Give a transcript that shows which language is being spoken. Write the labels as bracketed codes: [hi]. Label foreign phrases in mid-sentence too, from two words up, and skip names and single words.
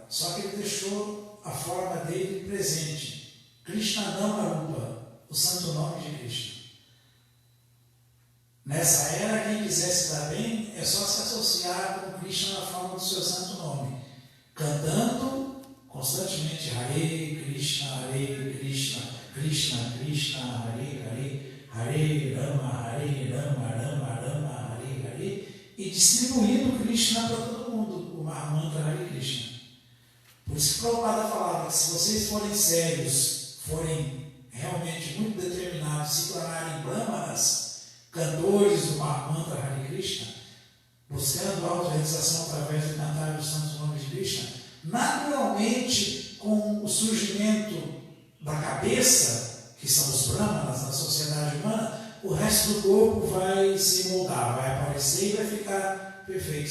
[pt] Só que ele deixou a forma dele presente. Krishna Namarupa, o santo nome de Krishna. Nessa era, quem quiser se dar bem, é só se associar com Krishna na forma do seu santo nome, cantando constantemente [sa] Hare Krishna, Krishna Krishna, Hare Hare, Hare Rama, Rama Rama, Hare Hare, [pt] e distribuindo Krishna para todo mundo, o Mahamantra Hare Krishna. Por isso que Prabhupada falava que se vocês forem sérios, forem realmente muito determinados, se tornarem brahmanas, cantores do Mahamantra Hare Krishna, buscando a autorrealização através do cantar dos santos nomes de Krishna, naturalmente, com o surgimento da cabeça, que são os brahmanas na sociedade humana, o resto do corpo vai se moldar, vai aparecer e vai ficar perfeito.